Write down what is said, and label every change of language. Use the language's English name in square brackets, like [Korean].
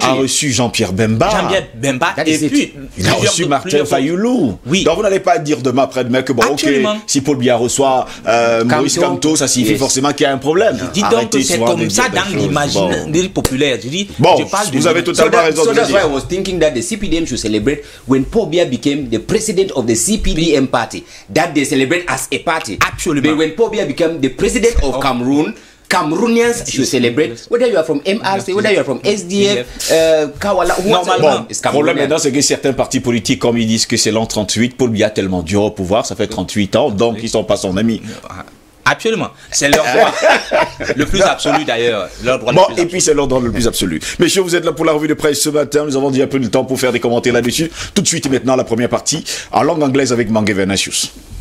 [French] A reçu Jean-Pierre Bemba. Jean-Pierre Bemba. Et puis, il a reçu Martin Fayoulou. Oui. Donc vous n'allez pas dire demain après-demain que bon, ok, si Paul Biya reçoit Maurice Kamto, ça signifie forcément qu'il y a un problème. Je dis donc que c'est comme ça dans l'imaginaire populaire. Je dis, bon, vous avez totalement raison. [English] So that's why I was thinking that the CPDM should celebrate when Paul Biya became the president of the CPDM party. That they celebrate as a party. Absolutely. But when Paul Biya became the president of Cameroon, Cameroonians should celebrate, whether you are from MRC, whether you are from SDF, Kawala, [French] normalement. Le problème maintenant, c'est que certains partis politiques, comme ils disent que c'est l'an 38, Paul Biya tellement dur au pouvoir, ça fait 38 ans, donc ils ne sont pas son ami. Absolument. C'est leur droit le plus absolu d'ailleurs. Et puis c'est leur droit le plus absolu. Messieurs, vous êtes là pour la revue de presse ce matin. Nous avons dit un peu de temps pour faire des commentaires là-dessus. Tout de suite et maintenant, la première partie en langue anglaise avec Mange Venasius.